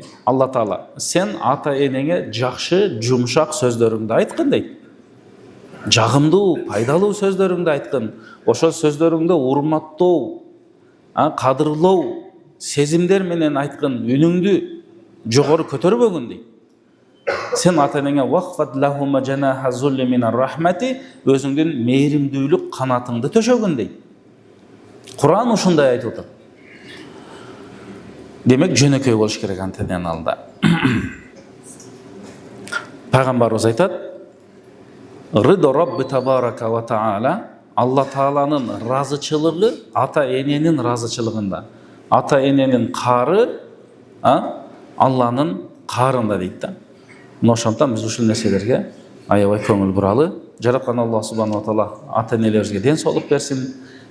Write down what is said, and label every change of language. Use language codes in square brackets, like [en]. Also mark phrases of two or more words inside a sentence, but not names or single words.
[ky] Алла Таала, сен ата энеңе жакшы, жумшак сөздөрүңдү айткын дейт. Жагымдуу, пайдалуу сөздөрүңдү айткын. Ошол сөздөрүңдү урматтоо, кадырлоо, сезимдер менен айткын, үнүңдү жогору көтөрбөгүн дейт. Сен ата энеңе [ar] واخفض لهما جناح الذل من الرحمة, [ky] өзүңдүн мээримдүүлүк канатыңды төшөгүн дейт. Куран ушундай айтып атат. Демек жөнөкөй болуш керек ата эненин алдында. Пайгамбарыбыз айтат, [ar] رضا الرب تبارك وتعالى, [ky] Алла Тааланын разычылыгы ата эненин разычылыгында. Ата эненин кары Алланын карында дейт да. Ошондон биз ушул нерселерге аябай көңүл буралы. Жараткан Алла [ar] سبحانه وتعالى [ky] ата энелерибизге ден соолук берсин.